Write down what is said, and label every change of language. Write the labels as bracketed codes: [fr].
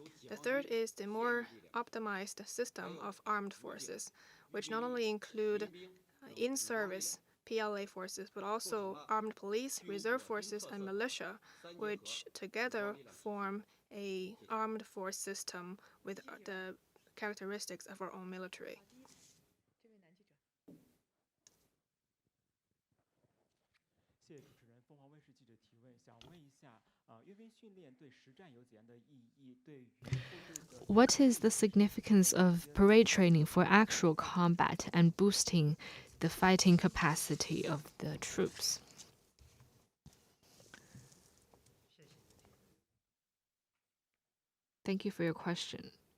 [en] The third is the more optimized system of armed forces, which not only include in-service PLA forces, but also armed police, reserve forces, and militia, which together form an armed force system with the characteristics of our own military. [zh] 谢谢主持人，凤凰卫视记者提问，想问一下，阅兵训练对实战有怎样的意义？对于后续的 [en] What is the significance of parade training for actual combat and boosting the fighting capacity of the troops? Thank you for your question.